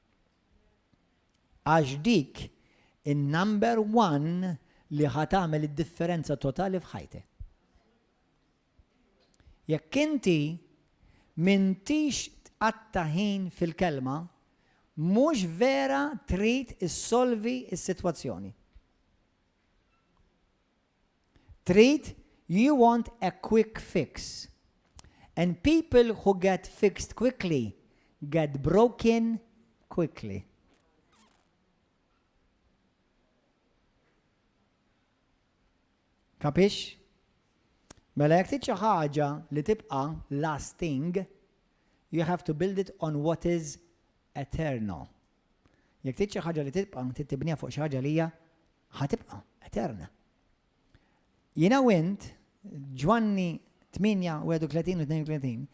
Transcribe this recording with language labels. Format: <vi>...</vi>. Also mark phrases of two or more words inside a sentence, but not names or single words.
<mt>Għax dik in-</mt> <en>number one</en> <mt>li ħatamel id-differenza totali f'ħajtek. Jekk inti m'intix tqatta ħin fil-kelma, mhux vera trid issolvi s-sitwazzjoni.</mt> <en>You want a quick fix. And people who get fixed quickly get broken quickly.</en> <mt>Kapix? Mela jekk trid xi ħaġa li tibqa'</mt> <en>lasting, you have to build it on what is eternal.</en> <mt>Jekk trid xi ħaġa li tibqa' tibniha fuq xi ħaġa li hija ħatibqa' eterna. Jiena wint Ġwanni 8:31-32,</mt>